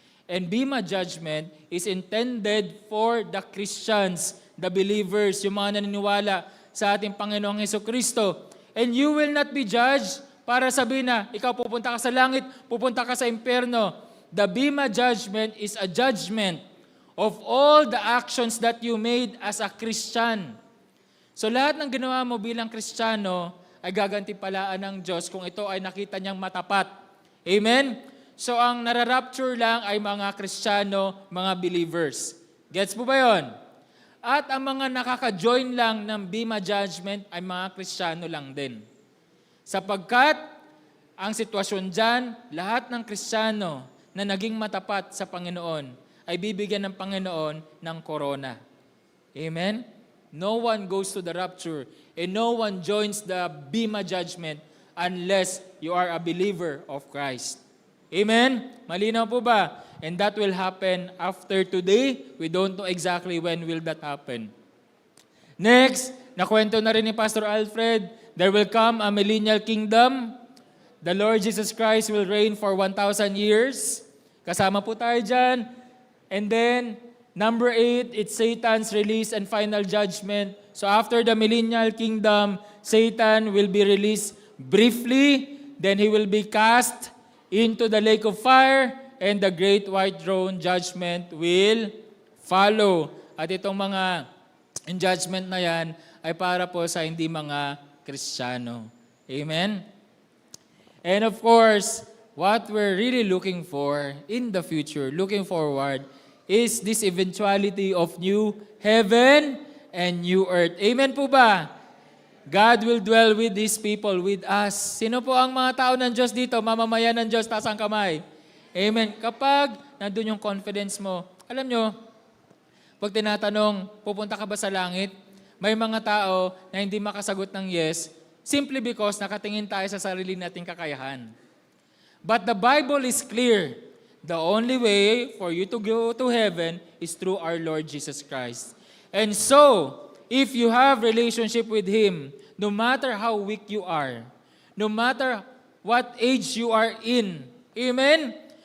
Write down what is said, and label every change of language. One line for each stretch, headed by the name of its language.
English: And Bema Judgment is intended for the Christians, the believers,
Filipino: yung mga naniniwala sa ating Panginoong Hesukristo.
English: And you will not be judged
Filipino: para sabihin na ikaw pupunta ka sa langit, pupunta ka sa impyerno.
English: The Bema Judgment is a judgment of all the actions that you made as a Christian.
Filipino: So lahat ng ginawa mo bilang Kristiyano ay gagantipalaan ng Diyos kung ito ay nakita niyang matapat. Amen? So ang nararapture lang ay mga Kristiyano, mga believers. Gets po ba yun? At ang mga nakaka-join lang ng Bema Judgment ay mga Kristiyano lang din. Sapagkat ang sitwasyon dyan, lahat ng Kristiyano na naging matapat sa Panginoon ay bibigyan ng Panginoon ng korona. Amen?
English: No one goes to the rapture and no one joins the Bema Judgment unless you are a believer of Christ. Amen?
Filipino: Malinaw po ba?
English: And that will happen after today. We don't know exactly when will that happen. Next,
Filipino: nakwento na rin ni
English: Pastor Alfred, there will come a millennial kingdom. The Lord Jesus Christ will reign for 1,000 years.
Filipino: Kasama po tayo dyan.
English: And then, number 8, it's Satan's release and final judgment. So after the millennial kingdom, Satan will be released briefly, then he will be cast into the lake of fire, and the great white throne judgment will follow.
Filipino: At itong mga judgment na yan ay para po sa hindi mga Kristiyano. Amen?
English: And of course, what we're really looking for in the future, looking forward, is this eventuality of new heaven and new earth.
Filipino: Amen po ba?
English: God will dwell with these people, with us.
Filipino: Sino po ang mga tao ng Diyos dito? Mamamayan ng Diyos, taas ang kamay. Amen. Kapag nandun yung confidence mo, alam nyo, pag tinatanong, pupunta ka ba sa langit? May mga tao na hindi makasagot ng yes, simply because nakatingin tayo sa sarili nating kakayahan.
English: But the Bible is clear. The only way for you to go to heaven is through our Lord Jesus Christ. And so, if you have relationship with Him, no matter how weak you are, no matter what age you are in, amen?